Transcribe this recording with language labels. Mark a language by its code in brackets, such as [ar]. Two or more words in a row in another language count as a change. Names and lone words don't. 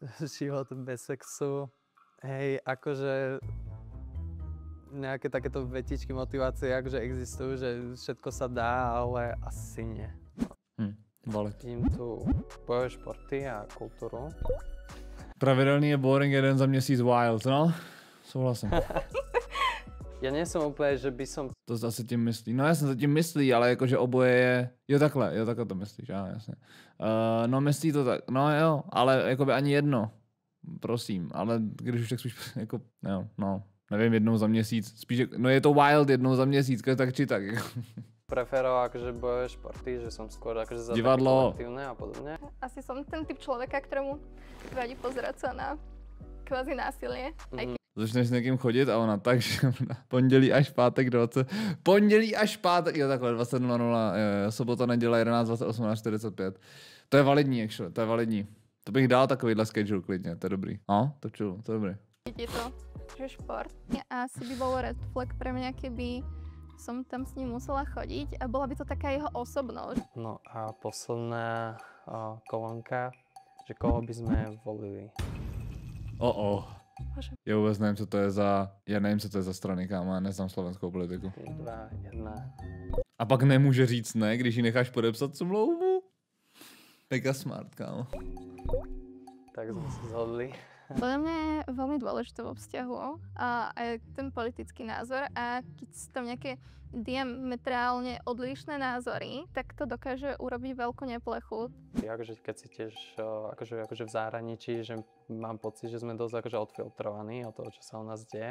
[sk] Život bez sexu, hej, akože nejaké takéto vetičky motivácie akože existujú, že všetko sa dá, ale asi nie. Vidím tu bojové športy a kulturu. [cs] Pravidelný je boring, jeden za měsíc wild, no? Souhlasím. [sk] Ja nie som úplne, že by som... [cs] To zase tím myslí. No jasně, to tím myslí, ale jakože oboje je... Jo takhle to myslíš, já jasně. No myslí to tak, no jo, ale jakoby ani jedno. Prosím, ale když už tak spíš jako, jo, no, nevím, jednou za měsíc. Spíš, no je to wild jednou za měsíc, tak či tak. [sk] Preferoval akože bojové športy, že som skôr akože za také kolektívne a podobne. Asi som ten typ človeka, ktorému vadí pozerať sa na kvázi násilie. [cs] Začneš s někým chodit a ona tak, že pondělí až pátek 20. Pondělí až pátek, jo takhle 20:00, sobota, neděle 11, 28 až 45. To je validní, actually, to je validní. To bych dal takovýhle schedule klidně, to je dobrý. No, to čuju, to je dobrý. Je to, [sk] že šport. Asi by bolo [en] red flag [sk] pre mňa, keby som tam s ním musela chodiť a bola by to taká jeho osobnosť. No a posledná kolónka, že koho by sme volili? [cs] Já vůbec nevím, co to je za... Já nevím, co to je za strany, kámo, já neznám slovenskou politiku. 3, 2, 1. A pak nemůže říct ne, když ji necháš podepsat smlouvu? [en] Mega smart, [cs] kámo. [sk] Tak sme sa zhodli. Podľa mňa je veľmi dôležité vo vzťahu a aj ten politický názor a keď sú tam nejaké diametrálne odlišné názory, tak to dokáže urobiť veľkú neplechu. Akože keď si tiež akože v zahraničí, že mám pocit, že sme dosť akože odfiltrovaní od toho, čo sa u nás deje.